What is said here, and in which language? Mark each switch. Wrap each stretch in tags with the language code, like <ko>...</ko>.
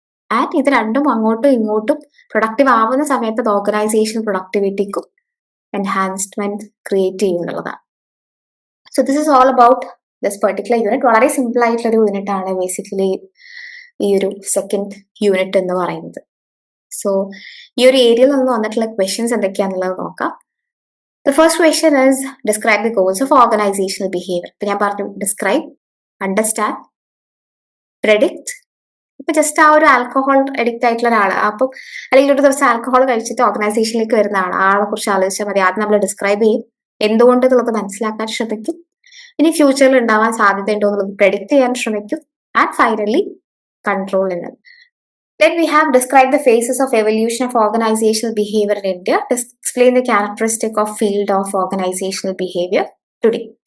<ml>And ഇത് രണ്ടും അങ്ങോട്ടും ഇങ്ങോട്ടും പ്രൊഡക്റ്റീവ് ആവുന്ന സമയത്ത് അത് organisation പ്രൊഡക്ടിവിറ്റിക്കും enhancement create ചെയ്യുന്നുള്ളതാണ്.</ml> <en>So this is all about this particular unit.</en> <ml>വളരെ സിമ്പിൾ ആയിട്ടുള്ള ഒരു യൂണിറ്റ് ആണ് ബേസിക്കലി ഈ ഒരു സെക്കൻഡ് യൂണിറ്റ് എന്ന് പറയുന്നത്. സോ ഈ ഒരു ഏരിയയിൽ നിന്ന് വന്നിട്ടുള്ള ക്വസ്റ്റ്യൻസ് എന്തൊക്കെയാണെന്നുള്ളത് നോക്കാം.</ml> <en>The first question is describe the goals of organizational behavior.</en> <ml>ഇപ്പൊ ഞാൻ പറഞ്ഞു ഡിസ്ക്രൈബ്, അണ്ടർസ്റ്റാൻഡ്, പ്രെഡിക്റ്റ്. ഇപ്പൊ ജസ്റ്റ് ആ ഒരു ആൽക്കഹോൾ അഡിക്റ്റ് ആയിട്ടുള്ള ഒരാൾ, അപ്പം അല്ലെങ്കിൽ ഒരു ദിവസം ആൽക്കഹോൾ കഴിച്ചിട്ട് ഓർഗനൈസേഷനിലേക്ക് വരുന്ന ആളെ കുറിച്ച് ആലോചിച്ചാൽ മതി. ആദ്യം നമ്മൾ ഡിസ്ക്രൈബ് ചെയ്യും, എന്തുകൊണ്ട് എന്നുള്ളത് മനസ്സിലാക്കാൻ ശ്രമിക്കും, ഇനി ഫ്യൂച്ചറിൽ ഉണ്ടാവാൻ സാധ്യതയുണ്ടോ എന്നുള്ളത് പ്രെഡിക്റ്റ് ചെയ്യാൻ ശ്രമിക്കും, ആൻഡ് ഫൈനലി കൺട്രോൾ എന്നത്.</ml> <en>Then we have described the phases of evolution of organizational behavior in India. Explain the characteristic of field of organizational behavior today.</en>